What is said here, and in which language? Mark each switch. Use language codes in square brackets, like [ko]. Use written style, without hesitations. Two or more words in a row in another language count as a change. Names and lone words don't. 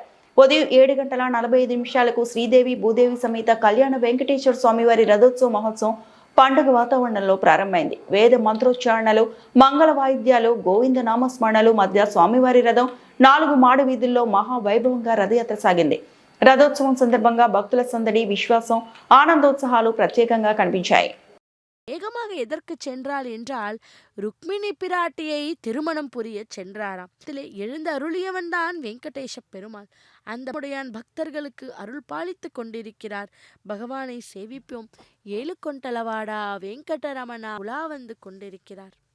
[te] ఉదయం 7:45 శ్రీదేవి భూదేవి సమేత కళ్యాణ వెంకటేశ్వర స్వామివారి రథోత్సవ మహోత్సవం పండుగ వాతావరణంలో ప్రారంభమైంది. వేద మంత్రోచ్చారణలు, మంగళ వాయిద్యాలు, గోవింద నామస్మరణలు మధ్య స్వామివారి రథం 4 మాడు వీధుల్లో మహావైభవంగా రథయాత్ర సాగింది. రథోత్సవం సందర్భంగా భక్తుల సందడి, విశ్వాసం, ఆనందోత్సాహాలు ప్రత్యేకంగా కనిపించాయి. [ta] வேகமாக எதற்கு சென்றாள் என்றால் ருக்மிணி பிராட்டியை திருமணம் புரிய சென்றாராம். இதிலே எழுந்த அருளியவன்தான் வெங்கடேஷ பெருமாள். அந்த உடையான் பக்தர்களுக்கு அருள் பாலித்து கொண்டிருக்கிறார். பகவானை சேவிப்போம். ஏழு கொண்டலவாடா வெங்கடரமணா உலா வந்து கொண்டிருக்கிறார்.